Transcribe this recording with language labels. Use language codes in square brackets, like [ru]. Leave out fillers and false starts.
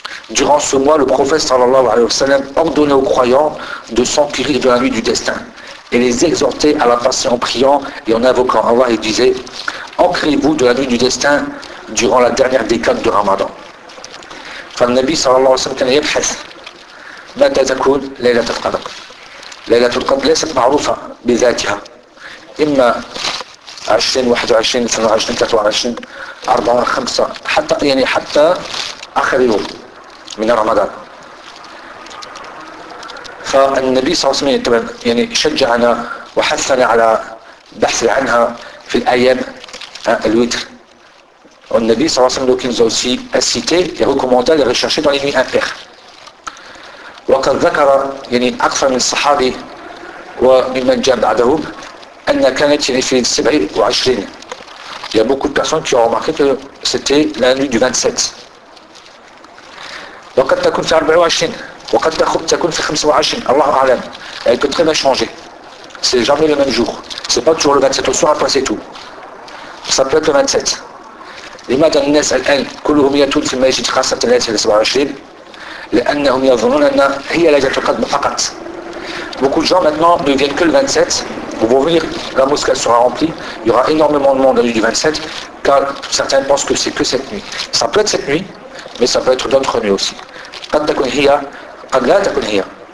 [fr] Durant ce mois, le prophète sallallahu alayhi wa sallam ordonnait aux croyants de s'enquérir de la nuit du destin et les exhortait à la passer en priant et en invoquant Allah et disait « Ancrez-vous de la nuit du destin durant la dernière décade de Ramadan. » [ar] Fa an-nabi sallallahu alayhi wa sallam kana yabhath ma tazakun laylatul qadr. Laylatul qadr laysat ma'rufa bi dhatiha. Imma 20, 21, 22, 23, 24, 5, hatta akhir yawm من رمضان. فالنبي صلى الله عليه وسلم يعني شجعنا وحثنا على بحث عنها في الايام الوتر. والنبي صلى الله عليه وسلم [fr] nous a aussi incité et recommandé à les rechercher dans les nuits impaires. [ar] وقد ذكر يعني اكثر من الصحابي وممن جاء بعدهم ان كانت يعني في 27. [fr] Il y a beaucoup de personnes qui ont remarqué que c'était la nuit du 27. [ar] وقد تكون في 24 وقد تكون في 25 الله اعلم [fr] elle peut très bien changer. C'est jamais le même jour. C'est pas toujours le 27 au soir, après c'est tout. Ça peut être le 27. [ar] لماذا الناس الان كلهم يتون في المسجد خاصه ليله 27 لانهم يظنون ان هي ليله القدر فقط [fr] Beaucoup de gens maintenant ne viennent que le 27. Vous pouvez venir, la mosquée sera remplie. Il y aura énormément de monde la nuit du 27, car certains pensent que c'est que cette nuit. Ça peut être cette nuit, mais ça peut être d'autres nuits aussi. Quand tu es là, quand tu es là.